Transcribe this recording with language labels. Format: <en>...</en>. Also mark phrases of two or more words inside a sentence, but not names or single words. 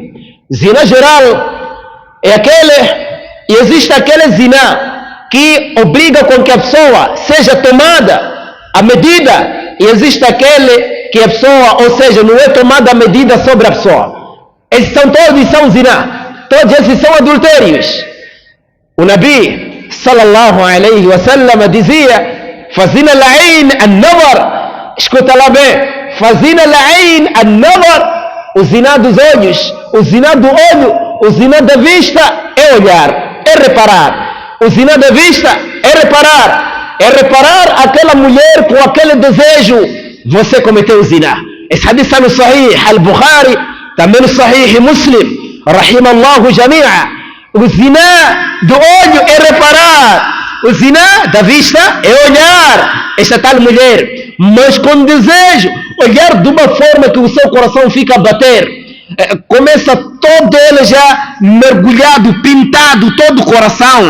<pt>Zina geral é aquele, e existe aquele zina que obriga com que a pessoa seja tomada a medida, e existe aquele que a pessoa, ou seja, não é tomada a medida sobre a pessoa. Esses são todos são zina, todos esses são adultérios. O Nabi</pt> <ar>صلى الله عليه وسلم</ar> <pt>dizia:</pt> <ar>فزنا العين النظر.</ar> <pt>Escuta lá bem,</pt> <ar>فزنا العين النظر.</ar> <pt>O zina dos olhos, o zina do olho, o zina da vista é olhar, é reparar. O zina da vista é reparar aquela mulher com aquele desejo. Você cometeu zina. Esse hadith está no Sahih al-Bukhari, também no Sahih Muslim,</pt> <ar>رحمه الله جميعا.</ar> <pt>O zina do olho é reparar, o zina da vista é olhar esta tal mulher, mas com desejo, olhar de uma forma que o seu coração fica a bater, começa todo ele já mergulhado, pintado, todo o coração.</pt>